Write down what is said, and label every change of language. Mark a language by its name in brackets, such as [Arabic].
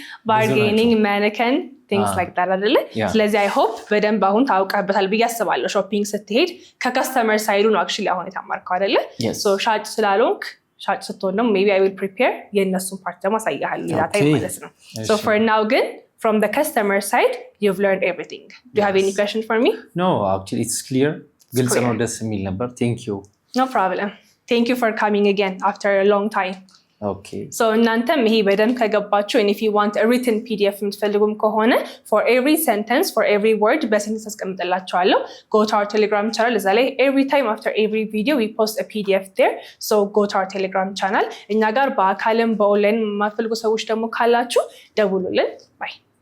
[English] Bargaining, mannequin, things like that አይደለ? [Amharic] ስለዚህ [English] I hope [Amharic] በደንብ አሁን ታውቀበታል ብዬ አስባለሁ። ሾፒንግ ስትሄድ ከከስተመር ሳይዱ ነው actually አሁን የተማርከው አይደለ? [English] So [Amharic] ሻጭ ስላልሆንክ ሻጭ ስትሆን ደግሞ [English] maybe I will prepare [Amharic] የእነሱን ፓርት ደግሞ አሳያለሁ ሌላ ታይም ማለት ነው። [English] So for now ግን from the customer side, you've learned everything. Do you have any question for me? No, actually it's clear. [Amharic] ግልጽ ነው ደስ የሚል ነበር. [English] Thank you. No problem. Thank you for coming again after a long time. Okay. So [Amharic] እናንተም ይሄ በደንብ ከገባችሁ [English] and if you want a written PDF [Amharic] የምትፈልጉም ከሆነ [English] for every sentence, for every word [Amharic] በሴንተንስ አስቀምጥላችኋለሁ. [English] Go to our Telegram channel. [Amharic] እዛ ላይ [English] every time after every video we post a PDF there. So go to our Telegram channel. [Amharic] እኛ ጋር በአካልም በኦንላይን የማትፈልጉ ሰዎች ደግሞ ካላችሁ ደውሉልን. Bye.